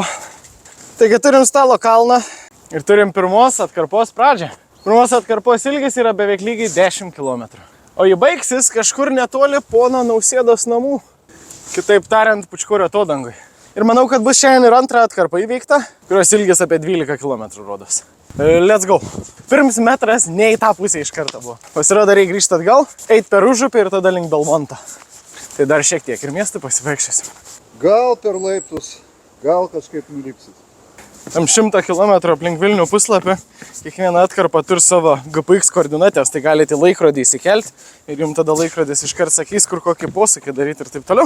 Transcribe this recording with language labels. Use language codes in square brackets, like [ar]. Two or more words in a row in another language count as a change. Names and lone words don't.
[lt] Taigi turim Stalo kalną ir turim pirmos atkarpos pradžią. Pirmos atkarpos ilgis yra beveik lygiai 10 km. O jį baigsis kažkur netoli pono Nausėdos namų. Kitaip tariant, Pučkorių atodangui. Ir manau, kad bus šiandien ir antra atkarpa įveikta, kurios ilgis apie 12 km rodos. [en] Let's go. [lt] Pirms metras ne į tą pusę iš karto buvo. Pasirodo, reikia grįžti atgal, eiti per užupį ir tada link Belmonto. Tai dar šiek tiek ir miestą pasivaikščiosim. Gal per laiptus, gal kažkaip nulipsit. Tam 100 km aplink Vilnių puslapį, kiekviena atkarpa turi savo GPX koordinatės, tai galite laikrodį įsikelti ir jums tada laikrodis iškart sakys, kur kokį posūkį daryti ir taip toliau.